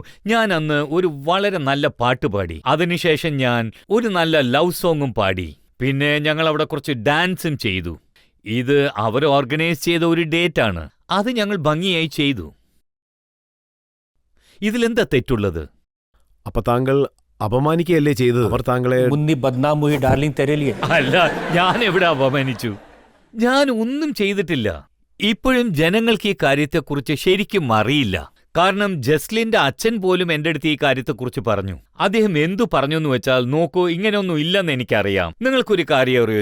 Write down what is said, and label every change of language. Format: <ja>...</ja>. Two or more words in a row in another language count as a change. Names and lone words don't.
<ml>ഞാൻ അന്ന് ഒരു വളരെ നല്ല പാട്ട് പാടി. അതിനുശേഷം ഞാൻ ഒരു നല്ല</ml> <en>love song</en> <ml>പാടി. പിന്നെ ഞങ്ങൾ അവിടെ കുറച്ച് ഡാൻസും ചെയ്തു. ഇത് അവർ ഓർഗനൈസ് ചെയ്ത ഒരു ഡേറ്റാണ്. അത് ഞങ്ങൾ ഭംഗിയായി ചെയ്തു. ഇതിലെന്താ തെറ്റുള്ളത്? അപ്പൊ താങ്കൾ അപമാനിക്കുകയല്ലേ ചെയ്തത്? അവർ താങ്കളെ</ml> <hi>मुन्नी बदनाम हुई डार्लिंग तेरे लिए।</hi> <ml>അല്ല, ഞാൻ എവിടെ അപമാനിച്ചു? ഞാൻ ഒന്നും ചെയ്തിട്ടില്ല. ഇപ്പോഴും ജനങ്ങൾക്ക് ഈ കാര്യത്തെക്കുറിച്ച് ശരിക്കും അറിയില്ല. കാരണം ജസ്ലിന്റെ അച്ഛൻ പോലും എന്റെ അടുത്ത് ഈ കാര്യത്തെക്കുറിച്ച് പറഞ്ഞു. അദ്ദേഹം എന്തു പറഞ്ഞു എന്ന് വെച്ചാൽ, നോക്കൂ, ഇങ്ങനെയൊന്നും ഇല്ലെന്ന് എനിക്കറിയാം. നിങ്ങൾക്കൊരു കാര്യം അറിയോ?</ml>